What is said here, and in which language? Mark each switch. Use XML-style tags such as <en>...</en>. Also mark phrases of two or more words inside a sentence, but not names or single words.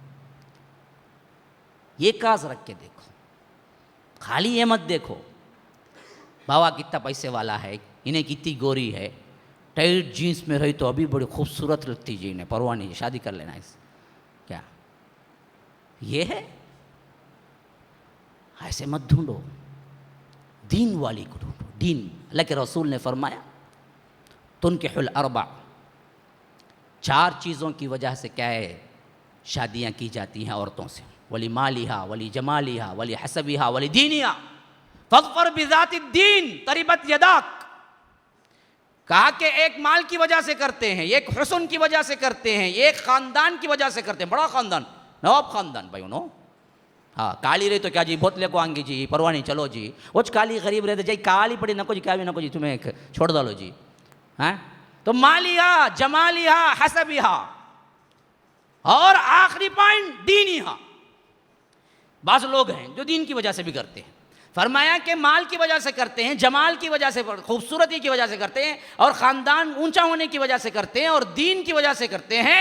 <ur>یہ کاز رکھ کے دیکھو، خالی یہ مت دیکھو بابا کتنا پیسے والا ہے، انہیں کتنی گوری ہے،</ur> <en>tight jeans</en> <ur>میں رہی تو ابھی بڑی خوبصورت لگتی جی، انہیں پرواہ نہیں، شادی کر لینا اس کیا یہ ہے؟ ایسے مت ڈھونڈو، دین والی کو ڈھونڈو۔ دین، اللہ کے رسول نے فرمایا</ur> <ar>تنکح الاربع،</ar> <ur>4 چیزوں کی وجہ سے کیا ہے شادیاں کی جاتی ہیں عورتوں سے،</ur> <ar>ولی مالہا ولی جمالہا ولی حسبہا ولی دینہا فاظفر بذات الدین تربت یداک۔</ar> <ur>کہا کہ ایک مال کی وجہ سے کرتے ہیں، ایک حسن کی وجہ سے کرتے ہیں، ایک خاندان کی وجہ سے کرتے ہیں، بڑا خاندان، نواب خاندان بھائی انہوں، ہاں کالی رہی تو کیا جی بہت لے کو آئیں گی جی، پرواہ نہیں، چلو جی، وہ کالی غریب رہتے جی، کالی پڑی نہ کو جی، کیا بھی نہ کو جی، تمہیں چھوڑ ڈالو جی۔ ہاں تو</ur> <ar>مالیہا جمالیہا حسبہا،</ar> <ur>اور آخری پوائنٹ دینیہا۔ بعض لوگ ہیں جو دین کی وجہ سے بھی کرتے ہیں، فرمایا کہ مال کی وجہ سے کرتے ہیں، جمال کی وجہ سے، خوبصورتی کی وجہ سے کرتے ہیں، اور خاندان اونچا ہونے کی وجہ سے کرتے ہیں، اور دین کی وجہ سے کرتے ہیں.</ur>